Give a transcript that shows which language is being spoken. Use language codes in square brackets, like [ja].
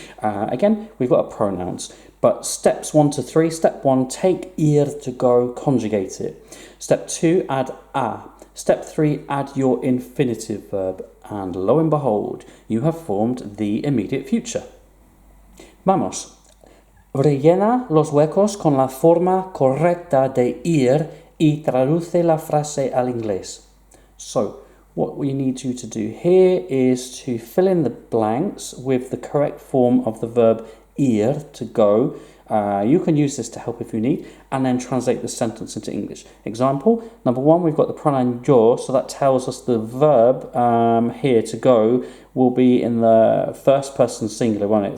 [en] Again, we've got our pronouns. But steps 1 to 3. Step 1, take ir, to go, conjugate it. Step 2, add a. Step 3, add your infinitive verb. And lo and behold, you have formed the immediate future. [es] Vamos. Rellena los huecos con la forma correcta de ir y traduce la frase al inglés. [en] So, what we need you to do here is to fill in the blanks with the correct form of the verb ir, to go. You can use this to help if you need, and then translate the sentence into English. Example, number 1, we've got the pronoun yo, so that tells us the verb here, to go, will be in the first person singular, won't it?